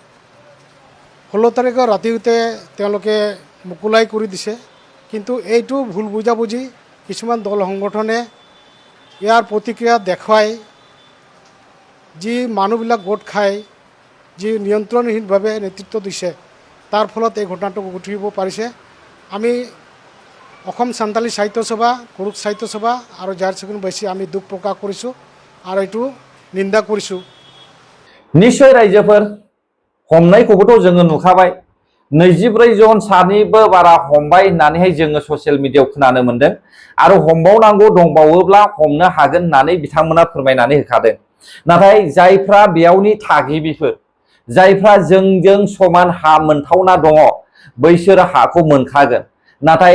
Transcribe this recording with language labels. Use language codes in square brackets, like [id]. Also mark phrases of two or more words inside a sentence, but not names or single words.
[as] 16 তাৰিখৰ ৰাতিতে তেওঁলোকে মুকলাই কৰি দিছে কিন্তু এইটো ভুল বুজাবুজি কিছুমান দল সংগঠনে ইয়াৰ প্ৰতিক্ৰিয়া দেখুৱাই যি মানুহবিলাক গোট খাই যি নিয়ন্ত্ৰণহীনভাৱে নেতৃত্ব দিছে তাৰ ফলত এই ঘটনাটো ঘটিব পাৰিছে আমি অসম সান্তালী সাহিত্য সভা কুৰুক সাহিত্য সভা আৰু জাহেৰ চকুন বৈশী আমি দুখ প্ৰকাশ কৰিছোঁ আৰু এইটো নিন্দা কৰিছোঁ [brx] निश्चय रायजोफोर हमनायखौबोथ' जोङो नुखाबाय 24 जन सानिबो बारा हमबाय होननानैहाय जोङो ससियेल मिडियायाव खोनानो मोन्दों आरो हमबावनांगौ दंबावोब्ला हमनो हागोन होननानै बिथांमोना फोरमायनानै होखादों नाथाय जायफ्रा बेयावनि थागिबिफोर जायफ्रा जोंजों समान हा मोनथावना दङ बैसोर हाखौ मोनखागोन नाथाय